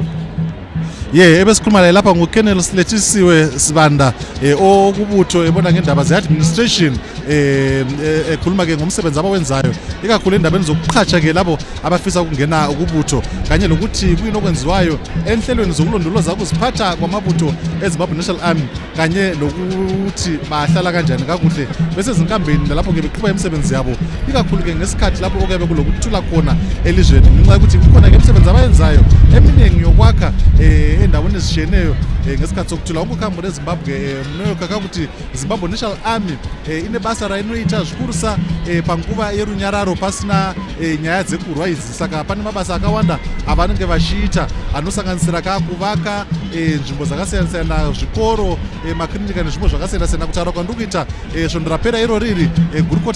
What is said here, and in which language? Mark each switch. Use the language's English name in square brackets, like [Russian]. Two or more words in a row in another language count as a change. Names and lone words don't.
[North Ndebele] Ebesikhuluma lapha ngoColonel Silethisiwe Sibanda okubutho ebona ngendaba ze-administration ekhuluma ke ngomsebenzi abawenzayo ikakhulu endabeni zokuqhatsha ke labo abafisa ukungena ukubutho kanye nokuthi kuyinokwenziwayo enhlelweni zokulondoloza ukuziphatha kwamabutho eZimbabwe National Army kanye nokuthi bahlala kanjani kakuhle bese zinkambeni lapho ke beqhubeka imisebenzi yabo ikakhulu ke ngesikhathi lapho okuyabe kulokuthula khona elizweni ngenxa ukuthi kukhona ke imisebenzi abayenzayo eminingi yokwakha endaweni ezishiyeneyo ngesikhathi sokuthula ukukhambo [Shona] leZimbabwe mnoyoka kakuthi Zimbabwe National Army inebasa rainoita zvikurisa panguva yerunyararo pasina nyaya dzekurwa idzi saka pane mabasa akawanda avanenge vachiita anosanganisira kuvaka nzvimbo dzakasiyana-siyana zvikoro makirinika nezvimbo zvakasiyana-siyana kutaura kwandikuita svondo rapera iro riri gurukota